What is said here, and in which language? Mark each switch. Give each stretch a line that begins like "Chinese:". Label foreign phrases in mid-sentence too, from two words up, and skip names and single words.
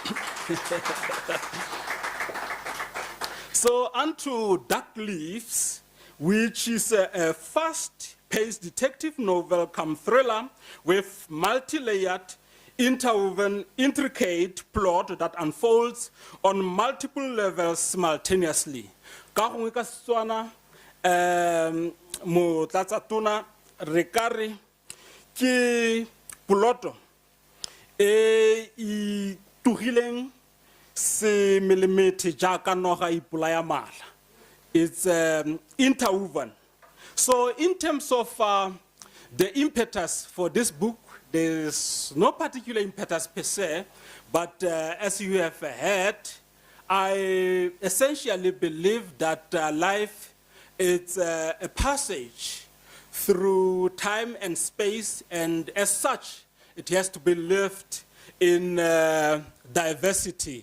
English: So onto Dark Leaves, which is a fast-paced detective novel come thriller with multi-layered, interwoven, intricate plot that unfolds on multiple levels simultaneously.
Tswana: Ka gongwe ka Setswana, motlatsa tona re ka re ke ploto e itugileng se melemete jaaka noga ipolaya mala.
English: It's interwoven. So in terms of the impetus for this book, there's no particular impetus per se, but as you have heard, I essentially believe that life is a passage through time and space, and as such, it has to be lived in diversity.